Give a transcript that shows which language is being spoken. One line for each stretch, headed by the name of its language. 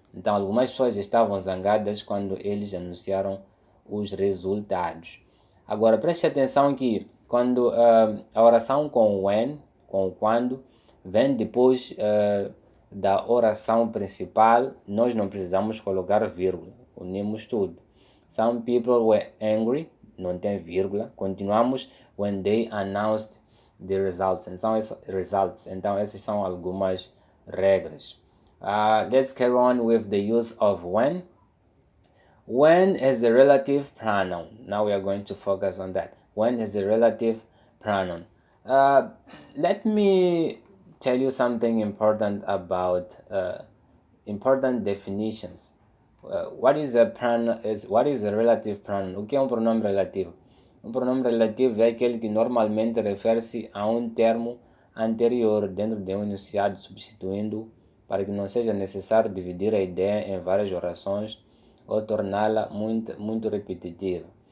Portuguese: Então, algumas pessoas estavam zangadas quando eles anunciaram os resultados. Agora, preste atenção que quando a oração com when, com quando, vem depois da oração principal, nós não precisamos colocar vírgula, unimos tudo.
English: Some people were angry,
Portuguese: não tem vírgula.
English: Continuamos when they announced the results.
Portuguese: Então essas são algumas regras.
English: Let's carry on with the use of when. When is a relative pronoun. Now we are going to focus on that. When is a relative pronoun. Let me tell you something important about important definitions. What is a relative pronoun?
Portuguese: O que é um pronome relativo? Um pronome relativo é aquele que normalmente refere-se a um termo anterior dentro de um enunciado, substituindo para que não seja necessário dividir a ideia em várias orações ou torná-la muito repetitiva.